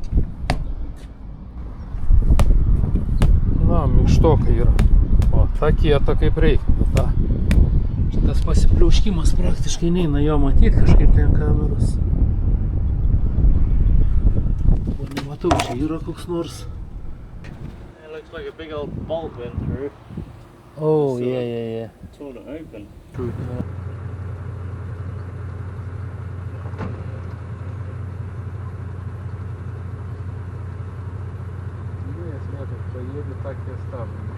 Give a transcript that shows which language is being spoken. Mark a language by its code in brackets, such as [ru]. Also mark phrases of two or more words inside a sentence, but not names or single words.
[lt] Na, minkštokai yra. O, ta kieta kaip reikia. Ta. Šitas pasipliauškimas praktiškai neina jo matyti kažkaip ten kameros. O nematau, čia yra koks nors. [en] It looks like a big old bolt went through. Oh, so yeah. Torn it open. [ru] True. Поедет, так и оставлю.